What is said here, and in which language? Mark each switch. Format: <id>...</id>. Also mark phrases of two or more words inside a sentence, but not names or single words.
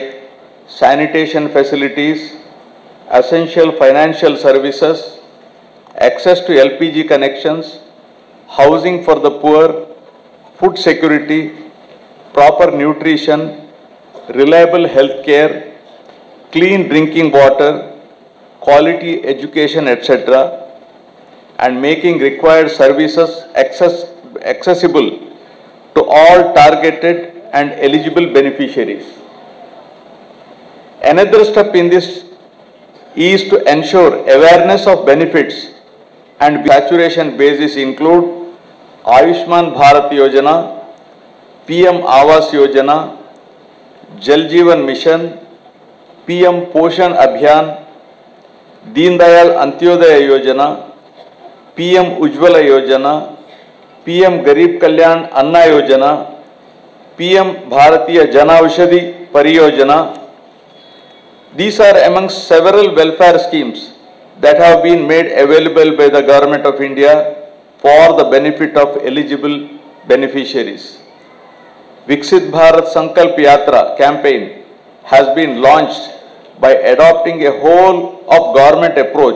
<en>sanitation facilities, essential financial services, access to LPG connections, housing for the poor, food security, proper nutrition, reliable health care, clean drinking water, quality education, etc., and making required services accessible to all targeted and eligible beneficiaries. Another step in this is to ensure awareness of benefits and saturation basis include Ayushman Bharat Yojana, PM Awas Yojana, Jal Jeevan Mission, PM Poshan Abhiyan, Deen Dayal Antyodaya Yojana, PM Ujjwala Yojana, PM Garib Kalyan Anna Yojana, PM Bharatiya Janaushadhi Pariyojana. These are among several welfare schemes that have been made available by the Government of India for the benefit of eligible beneficiaries. Viksit Bharat Sankalp Yatra campaign has been launched by adopting a whole of government approach</en>